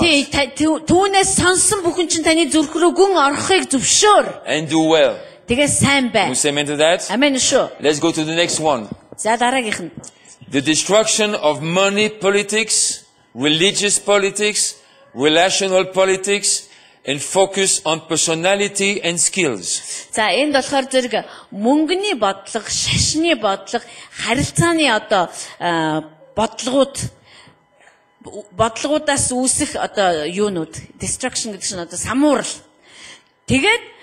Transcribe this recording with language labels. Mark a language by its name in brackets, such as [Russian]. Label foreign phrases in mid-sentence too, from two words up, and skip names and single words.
[Mongolian] Түүнээс сонсон бүхэн чинь таны зүрх рүү гүн орохыг зөвшөөр. [English] And do well. [Mongolian] Тэгээ сайн бай. [English] We say amen to that? [Mongolian] Амен шүү. [English] Let's go to the next one. [Mongolian] За дараагийнх нь. [English] The destruction of money politics, religious politics, relational politics, and focus on personality and skills. [Mongolian] За энд болохоор зэрэг мөнгөний бодлого, шашны бодлого, харилцааны бодлогоудаас үүсэх юунууд, destruction гэдэг чинь самуурал. Тэгээд